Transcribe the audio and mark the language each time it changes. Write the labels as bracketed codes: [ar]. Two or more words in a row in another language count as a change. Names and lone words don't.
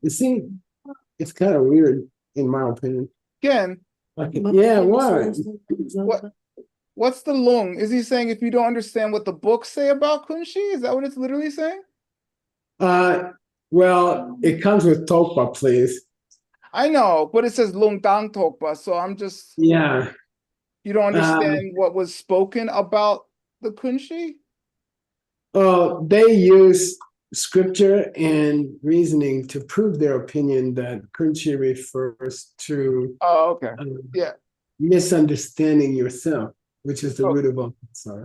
[en] You see, it's kind of weird, in my opinion. Again. Okay. Yeah, why? What's the lung? Is he saying if you don't understand what the books say about kunshi? Is that what it's literally saying? Well, it comes with tokpa, please. I know, but it says [bo] lung dang tokpa, [en] so I'm just yeah. You don't understand what was spoken about the kunshi? They use scripture and reasoning to prove their opinion that kunshi refers to misunderstanding yourself, which is the root of all samsara.